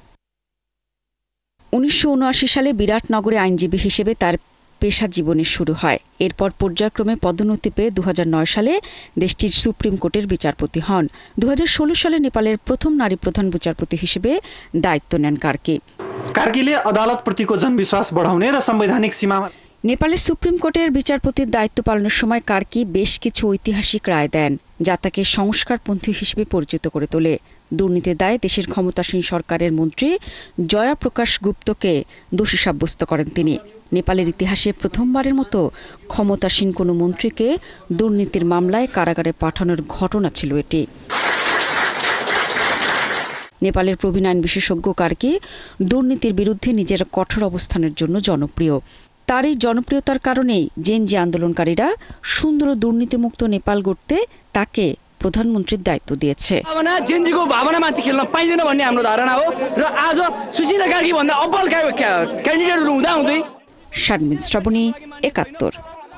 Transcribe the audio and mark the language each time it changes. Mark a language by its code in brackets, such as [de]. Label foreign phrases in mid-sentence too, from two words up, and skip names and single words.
[bn] 1979 সালে বিরাট নগরে আইনজীবী হিসেবে তার পেশা জীবনের শুরু হয়। এরপর পর্যায়ক্রমে পদোন্নতি পেয়ে 2009 সালে দেশটির সুপ্রিম কোর্টের বিচারপতি হন। 2016 সালে নেপালের প্রথম নারী প্রধান বিচারপতি হিসেবে দায়িত্ব নেন কার্কি। [ne] कार्कीले अदालतप्रतिको जनविश्वास बढाउने र संवैधानिक सीमा। [bn] নেপালের সুপ্রিম কোর্টের বিচারপতির দায়িত্ব পালনের সময় কার্কি বেশ কিছু ঐতিহাসিক রায় দেন, যা তাকে সংস্কারপন্থী হিসেবে পরিচিত করে তোলে। দুর্নীতির দায়ে দেশের ক্ষমতাসীন সরকারের মন্ত্রী জয়া প্রকাশ গুপ্তকে দোষী সাব্যস্ত করেন তিনি। নেপালের ইতিহাসে প্রথমবারের মতো ক্ষমতাসীন কোনো মন্ত্রীকে দুর্নীতির মামলায় কারাগারে পাঠানোর ঘটনা ছিল এটি। নেপালের প্রবীণ আইন বিশেষজ্ঞ কার্কি দুর্নীতির বিরুদ্ধে নিজের কঠোর অবস্থানের জন্য জনপ্রিয়। তার এই জনপ্রিয়তার কারণেই জেনজি আন্দোলনকারীরা সুন্দর দুর্নীতিমুক্ত নেপাল গড়তে তাকে প্রধানমন্ত্রীর দায়িত্ব দিয়েছে। [ne] জেনজিको भावनामाथि खेल्न पाइदैन भन्ने हाम्रो धारणा हो र आज सुशीला कार्की भन्दा अब्बल क्यान्डिडेटहरु हुँदा हुँदै। [bn] শারমিন শ্রাবণী, ৭১।